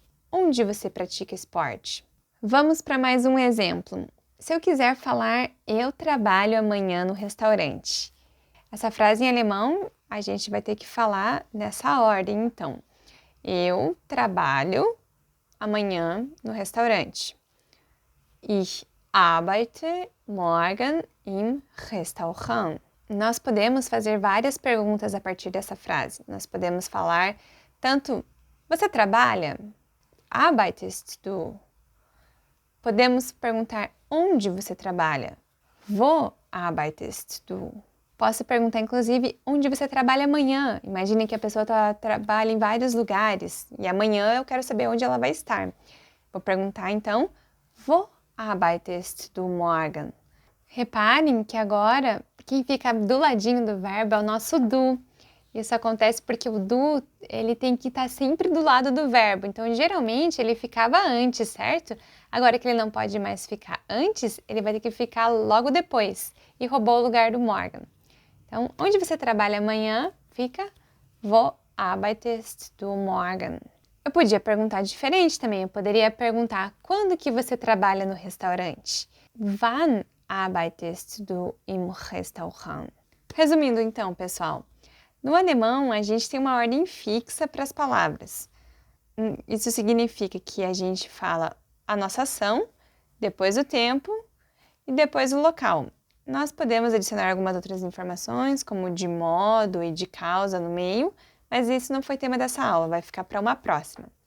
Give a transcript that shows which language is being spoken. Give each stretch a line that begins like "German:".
Portuguese: Onde você pratica esporte? Vamos para mais um exemplo. Se eu quiser falar eu trabalho amanhã no restaurante. Essa frase em alemão a gente vai ter que falar nessa ordem então. Eu trabalho amanhã no restaurante.
German: Ich arbeite morgen im Restaurant.
Portuguese: Nós podemos fazer várias perguntas a partir dessa frase. Nós podemos falar tanto, você trabalha?
German: Arbeitest du?
Portuguese: Podemos perguntar onde você trabalha?
German: Wo arbeitest du?
Portuguese: Posso perguntar, inclusive, onde você trabalha amanhã. Imagine que a pessoa trabalha em vários lugares e amanhã eu quero saber onde ela vai estar. Vou perguntar, então,
German: wo arbeitest du morgen?
Portuguese: Reparem que agora, quem fica do ladinho do verbo é o nosso du. Isso acontece porque o du, ele tem que estar sempre do lado do verbo. Então, geralmente, ele ficava antes, certo? Agora que ele não pode mais ficar antes, ele vai ter que ficar logo depois. E roubou o lugar do morgen. Então, onde você trabalha amanhã, fica
German: wo arbeitest du morgen?
Portuguese: Eu podia perguntar diferente também. Eu poderia perguntar quando que você trabalha no restaurante?
German: Wann arbeitest du im Restaurant?
Portuguese: Resumindo então, pessoal, no alemão a gente tem uma ordem fixa para as palavras. Isso significa que a gente fala a nossa ação, depois o tempo e depois o local. Nós podemos adicionar algumas outras informações, como de modo e de causa no meio, mas isso não foi tema dessa aula, vai ficar para uma próxima.